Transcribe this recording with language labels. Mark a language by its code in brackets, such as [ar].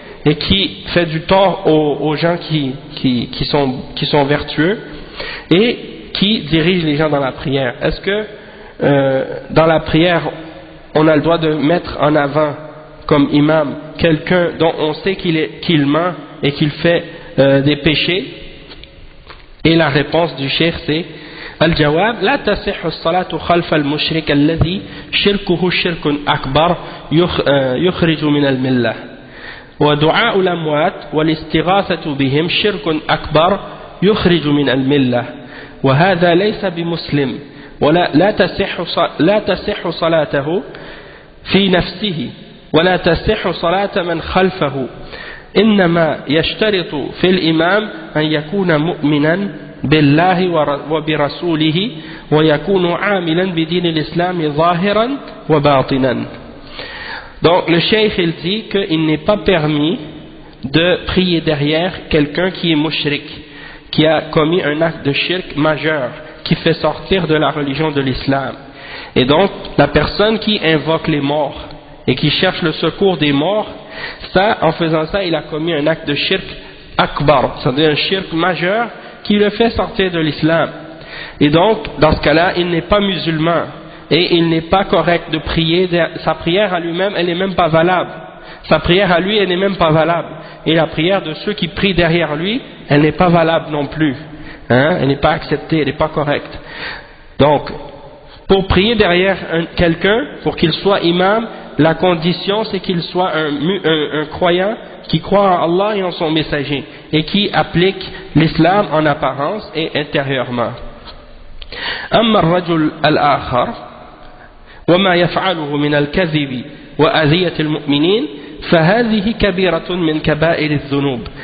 [fr] et qui fait du tort aux gens qui sont vertueux et qui dirige les gens dans la prière. Est-ce que dans la prière on a le droit de mettre en avant comme imam quelqu'un dont on sait qu'il ment et qu'il fait des péchés? Et la réponse du cheikh c'est [ar] الجواب لا تصح الصلاة خلف المشرك الذي شركه شرك أكبر يخرج من الملة ودعاء الأموات والاستغاثة بهم شرك أكبر يخرج من الملة وهذا ليس بمسلم ولا لا تصح صلاته في نفسه ولا تصح صلاة من خلفه إنما يشترط في الإمام أن يكون مؤمنا بالله وبرسوله ويكون عاملا بدين الإسلام ظاهرا وباطنا. [fr] Donc le cheikh il dit qu'il n'est pas permis de prier derrière quelqu'un qui est mushrik, qui a commis un acte de shirk majeur, qui fait sortir de la religion de l'islam. Et donc la personne qui invoque les morts et qui cherche le secours des morts, ça, en faisant ça, il a commis un acte de shirk akbar, c'est-à-dire un shirk majeur qui le fait sortir de l'islam. Et donc, dans ce cas-là, il n'est pas musulman et il n'est pas correct de prier, sa prière à lui-même, elle n'est même pas valable. Sa prière à lui, elle n'est même pas valable. Et la prière de ceux qui prient derrière lui, elle n'est pas valable non plus. Elle n'est pas acceptée, elle n'est pas correcte. Donc, pour prier derrière quelqu'un, pour qu'il soit imam, la condition c'est qu'il soit un croyant qui croit en Allah et en son messager et qui applique l'islam en apparence et intérieurement. [ar] أما الرجل الآخر وما يفعله من الكذب وأذية المؤمنين فهذه كبيرة من كبائر الذنوب.